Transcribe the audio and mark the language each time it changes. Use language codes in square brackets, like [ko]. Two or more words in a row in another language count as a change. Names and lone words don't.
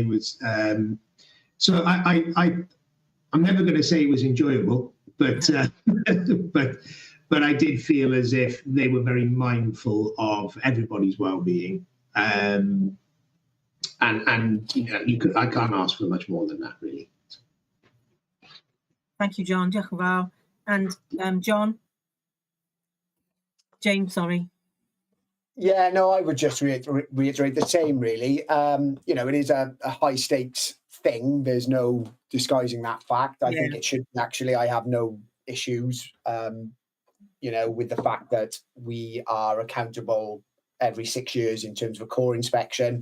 [en] So I'm never going to say it was enjoyable, but but I did feel as if they were very mindful of everybody's well-being. And I can't ask for much more than that, really. Thank you, John. [cy] Diolch yn fawr. [en] And John? James, sorry. Yeah, no, I would just reiterate the same, really. It is a high stakes thing. There's no disguising that fact. I think it should actually, I have no issues, with the fact that we are accountable every 6 years in terms of a core inspection.